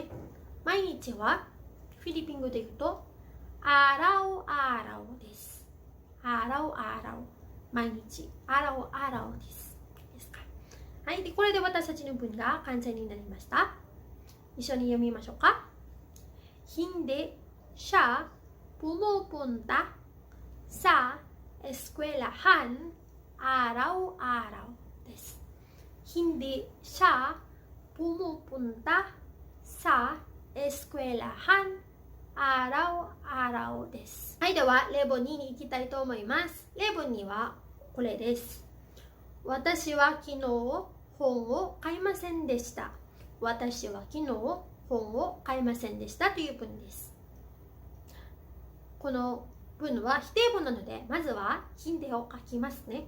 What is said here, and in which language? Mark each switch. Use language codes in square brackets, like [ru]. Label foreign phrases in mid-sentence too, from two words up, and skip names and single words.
[ja] 毎日はフィリピン語で言うと、アラオアラオです。アラオアラオ。毎日。アラオアラオです。ですか。はい。で、これで私たちの文が完成になりました。一緒に読みましょうか。 [tl] Hindi siya pumupunta sa eskwelahan araw-araw です。Hindi siya pumupunta sa eskwelahan araw-araw です。 [ja] はい、では例文2に行きたいと思います。例文2はこれです。私は昨日本を買いませんでした。私は昨日本を買いませんでしたという文です。この文は否定文なので、まずはヒンデを書きますね。